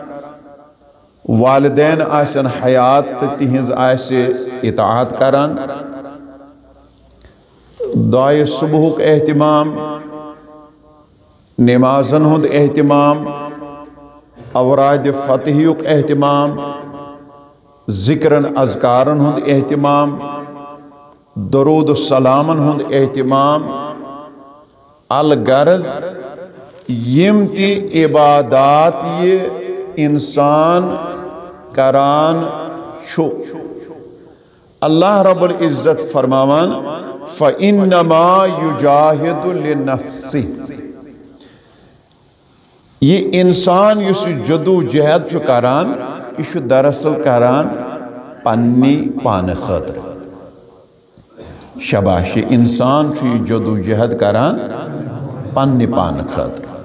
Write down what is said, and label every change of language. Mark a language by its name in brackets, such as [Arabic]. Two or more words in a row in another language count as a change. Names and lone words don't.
[Kashmiri] والدین آسن حیات تہٕ تِہنٛز آسہِ اطاعت کران دعائے صبحُک اہتمام نمازن ہُنٛد اہتمام اوراد فتحیُک اہتمام ذکرن اذکارن ہُنٛد اہتمام درود السلامن ہُنٛد اہتمام الغرض یم تہِ عبادات یہ انسان کران چھُ اللہ رب العزت فرماوان [Arabic] فَإِنَّمَا يُجَاهِدُ لِنَفْسِهِ [Kashmiri] یہ انسان یُس جدو جہد چھُ کران یہ چھُ دراصل کران پننی پانہٕ خٲطرٕ شاباش یہ انسان چھُ یہ جدو جہد کران پننہِ پانہٕ خٲطرٕ